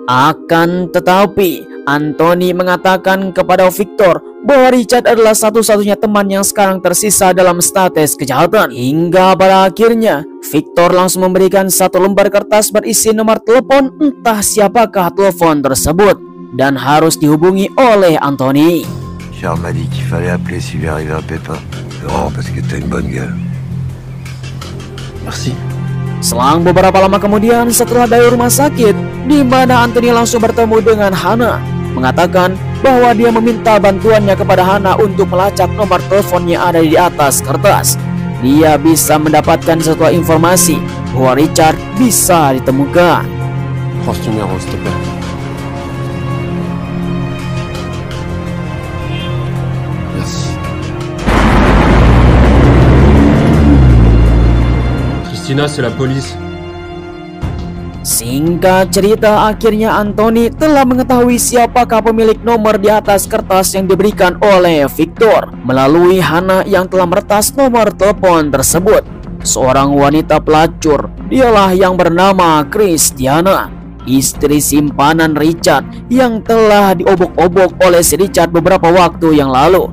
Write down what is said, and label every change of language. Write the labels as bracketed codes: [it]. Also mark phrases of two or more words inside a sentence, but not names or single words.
[id] Akan tetapi Anthony mengatakan kepada Victor bahwa Richard adalah satu-satunya teman yang sekarang tersisa dalam status kejahatan. Hingga pada akhirnya Victor langsung memberikan satu lembar kertas berisi nomor telepon entah siapakah telepon tersebut dan harus dihubungi oleh Anthony. [fr] Charles m'a dit qu'il fallait appeler s'il lui arrivait un pépin. Non, parce que t'as une bonne gueule. Merci. [id] Selang beberapa lama kemudian setelah dari rumah sakit, di mana Anthony langsung bertemu dengan Hannah, mengatakan bahwa dia meminta bantuannya kepada Hannah untuk melacak nomor telepon yang ada di atas kertas. Dia bisa mendapatkan sebuah informasi bahwa Richard bisa ditemukan. [fr] Prends ce numéro, s'il te plaît. Merci. Christina, c'est la police. [id] Singkat cerita, akhirnya Anthony telah mengetahui siapakah pemilik nomor di atas kertas yang diberikan oleh Victor melalui Hannah yang telah meretas nomor telepon tersebut. Seorang wanita pelacur, dialah yang bernama Christiana, istri simpanan Richard yang telah diobok-obok oleh si Richard beberapa waktu yang lalu.